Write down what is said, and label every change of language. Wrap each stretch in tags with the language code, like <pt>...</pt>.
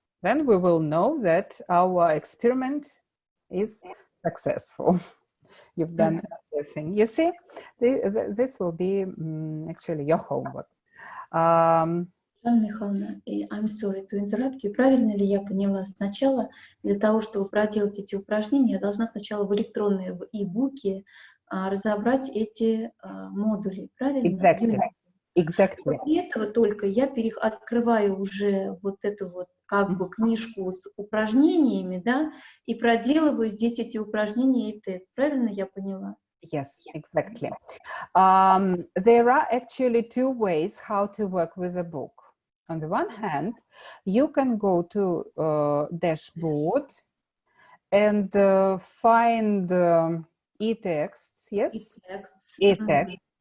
<en>Then we will know that our experiment is successful. You've done everything. You see, this will be actually your homework. Жанна Михайловна, I'm sorry to interrupt you.</en> <ru>Правильно ли я поняла? Сначала для того, чтобы проделать эти упражнения, я должна сначала в электронные e-буки разобрать эти модули. Правильно?</ru> <en>Exactly. Exactly.</en> <ru>После этого только я открываю уже вот эту вот как бы книжку с упражнениями, да, и проделываю здесь эти упражнения и тест. Правильно я поняла?</ru> <en>Yes, exactly. There are actually 2 ways how to work with a book. On the one hand, you can go to dashboard and find e-texts, yes? E-text.</en>